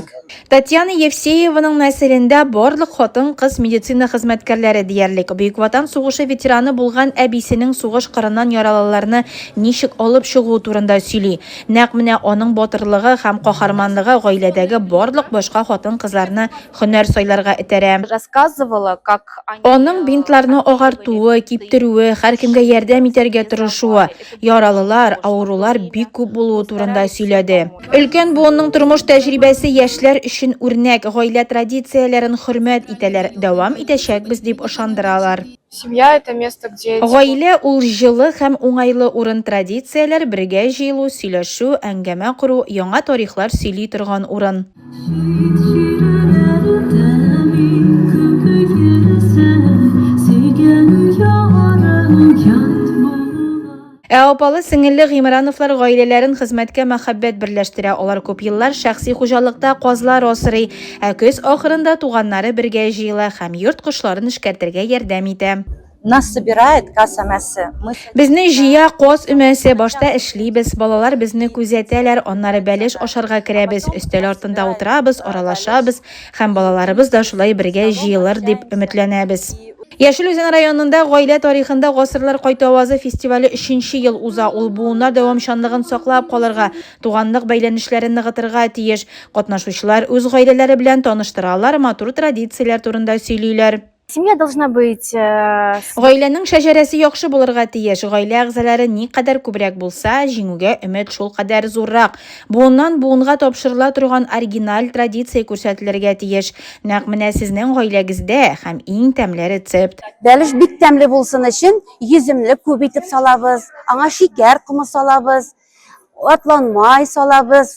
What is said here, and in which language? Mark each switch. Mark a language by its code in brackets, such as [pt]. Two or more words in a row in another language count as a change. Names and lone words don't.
[tt] Татьяна Евсееваның нәселендә барлык хатын-кыз медицина хезмәткәрләре диярлек. Бөек Ватан сугышы ветераны булган әбисенең сугыш кырыннан яралыларны ничек алып чыгу турында сөйли. Нәкъ менә аның батырлыгы һәм каһарманлыгы гаиләдәге барлык башка хатын-кызларны һөнәр сайларга этәрә. [ru] Рассказывала, как [tt] Аның бинтларны агартуы, киптерүе, һәркемгә ярдәм итәргә тырышуы, яралылар, авырулар бик күп булуы турында сөйләде. Өлкән буынның тормыш тәҗрибәсе яшьләр өчен үрнәк, гаилә традицияләрен хөрмәт итәләр, дәвам итәчәкбез дип ышандыралар. [ru] семья — это место, где [tt] Гаилә ул җылы һәм уңайлы урын, традицияләр, бергә җыелу, сөйләшү, әңгәмә кору, яңа тарихлар сөйли торган урын. Апалы сеңелле Гыймрановлар гаиләләрен хезмәткә мәхәббәт берләштерә. Алар күп еллар шәхси хуҗалыкта казлар асрый, ә көз ахырында туганнары бергә җыела һәм йорт кошларын эшкәртергә ярдәм итә. [ru] Нас собирает касса мясо. [tt] Безне җыя каз өмәсе, башта эшлибез, балалар безне күзәтәләр, аннары бәлеш ашарга керәбез, өстәл артында утырабыз, аралашабыз һәм балаларыбыз да шулай бергә җыелыр дип өметләнәбез. Яшел-Үзән районында гаилә тарихында гасырлар кайта авазы фестивале 3нче ел уза. Ул буыннар дәвамчанлыгын саклап калырга, туганлык бәйләнешләрен ныгытырга тиеш. Катнашучылар үз гаиләләре белән таныштыралар, матур традицияләр турында сөйлиләр. [ru] семья должна быть [tt] Гаиләнең шәҗәрәсе яхшы булырга тиеш. Гаилә әгъзалары ни кадәр күбрәк булса, җиңүгә өмет шул кадәр зуррак. Буыннан буынга тапшырыла торган оригиналь традиция күрсәтелергә тиеш. Нәкъ менә сезнең гаиләгездә һәм иң тәмле рецепт. Бәлеш бик тәмле булсын өчен йөземле күп итеп салабыз, аңа шикәр кумы салабыз, атланмай салабыз.